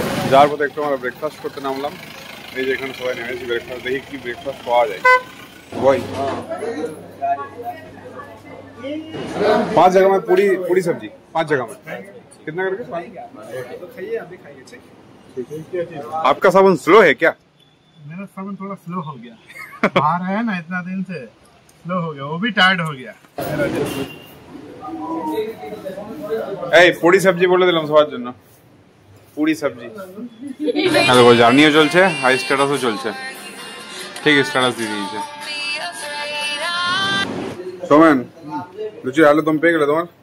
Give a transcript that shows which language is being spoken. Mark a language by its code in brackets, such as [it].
[bn] যার পথে একটু আমরা ব্রেকফাস্ট করতে নামলাম। এই যে এখানে সবাই নেমেছি ব্রেকফাস্ট, দেখি কি ব্রেকফাস্ট পাওয়া যায়। [hi] वही 5 जगह में पूरी सब्जी, 5 जगह में कितना करके? खाइए, आप भी खाइए। आपका साबुन स्लो है क्या? मेरा साबुन थोड़ा स्लो हो गया, बाहर है ना इतना दिन से, स्लो हो गया, वो भी टायर्ड हो गया। [bn] এই পুরি সবজি বলে দিলাম সবার জন্য, পুরি সবজি। আর দেখো জার্নিও চলছে, হাই স্ট্যাটাসও চলছে, ঠিক স্ট্যাটাস দিয়ে দিয়েছে। সোমেন লুচি আলু দম পেয়ে গেলে তোমার